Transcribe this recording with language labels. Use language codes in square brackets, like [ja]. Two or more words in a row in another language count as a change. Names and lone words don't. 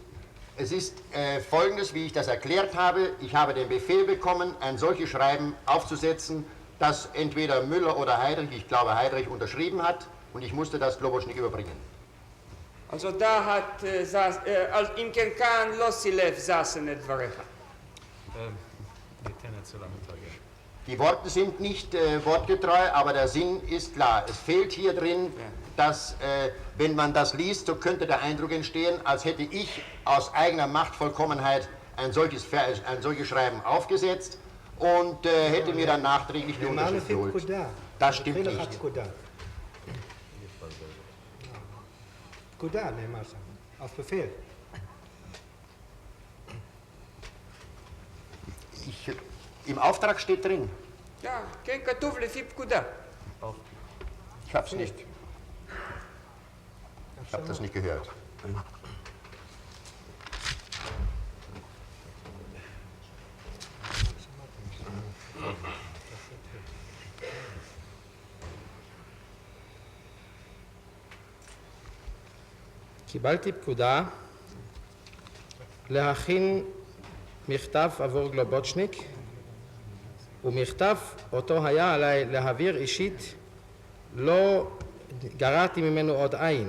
[de] Es ist Folgendes, wie ich das erklärt habe. Ich habe den Befehl bekommen, ein solches Schreiben aufzusetzen, das entweder Müller oder Heydrich, ich glaube Heydrich, unterschrieben hat und ich musste das Globoschnik überbringen. Also da hat im Kerkan Lossilev saßen et dvarecha. [he] ניתן אצל המתרגם. [de] Die Worte sind nicht wortgetreu, aber der Sinn ist klar. Es fehlt hier drin, dass, wenn man das liest, so könnte der Eindruck entstehen, als hätte ich aus eigener Machtvollkommenheit ein solches Schreiben aufgesetzt und hätte mir dann nachträglich die Unterschrift geholt. Das stimmt nicht. [he] פקודה נאמר שם, [de] auf Befehl. Im Auftrag steht drin. Ja, [he] כן כתוב לפי פקודה. [de] Ich hab's nicht. Ich habe das nicht gehört. [he] קיבלתי פקודה להכין מכתב עבור גלובוצ'ניק, ומכתב אותו היה עליי להעביר אישית, לא גרעתי ממנו עוד עין.